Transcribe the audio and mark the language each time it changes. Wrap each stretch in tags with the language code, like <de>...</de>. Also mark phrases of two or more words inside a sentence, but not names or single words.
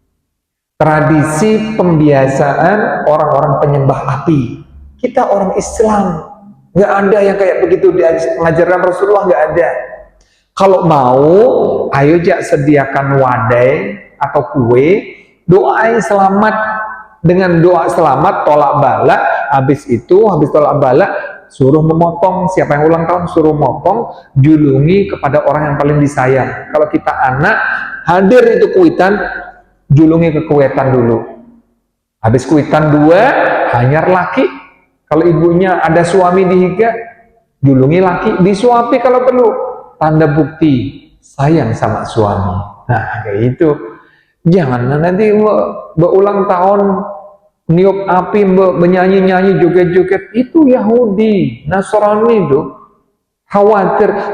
<id>Tradisi pembiasaan orang-orang penyembah api. Kita orang Islam, nggak ada yang kayak begitu diajarkan Rasulullah, nggak ada. Kalau mau, ayo sediakan wadai atau kue, doai selamat dengan doa selamat, tolak bala. Habis tolak bala, suruh memotong. Siapa yang ulang tahun suruh motong, julungi kepada orang yang paling disayang.</id> <bjn>Kalau kita anak, hadir itu kuitan, julungi ke kuitan dulu. Habis kuitan 2, hanyar laki. Kalau ibunya ada suami dihiga, julungi laki,</bjn> <id>disuapi kalau perlu. Tanda bukti sayang sama suami. Nah, kayak itu. Jangan nanti berulang tahun niup api, menyanyi-nyanyi, joget-joget. Itu Yahudi, Nasrani itu. Khawatir.</id>